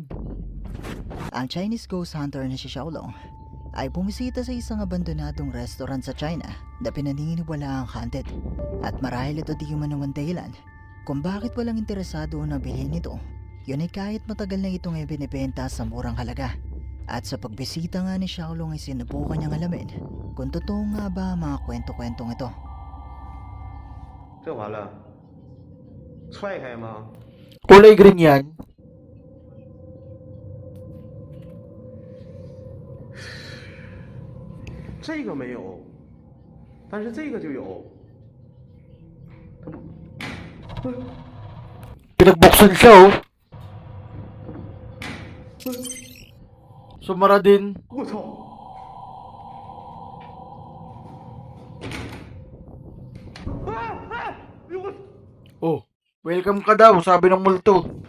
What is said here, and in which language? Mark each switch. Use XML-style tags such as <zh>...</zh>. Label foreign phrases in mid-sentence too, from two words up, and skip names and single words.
<tl>Ang Chinese ghost hunter na si Xiaolong ay bumisita sa isang abandonadong restaurant sa China na pinaniniwala ang haunted. At marahil ito di man naman dahilan kung bakit walang interesado na bilhin ito. Yun ay kahit matagal na itong ibinibenta sa murang halaga. At sa pagbisita nga ni Xiaolong ay sinubukan niyang alamin kung totoo nga ba ang mga kwento-kwentong ito.</tl> <zh>这完了，踹开吗？</zh> <tl>Kulay green yan.</tl> <zh>这个没有，但是这个就有。它不，</zh> <tl>Pinagbuksan siya oh. Sumara din.</tl> <zh>我操！</zh> <tl>Oh, welcome ka daw, sabi ng multo.</tl>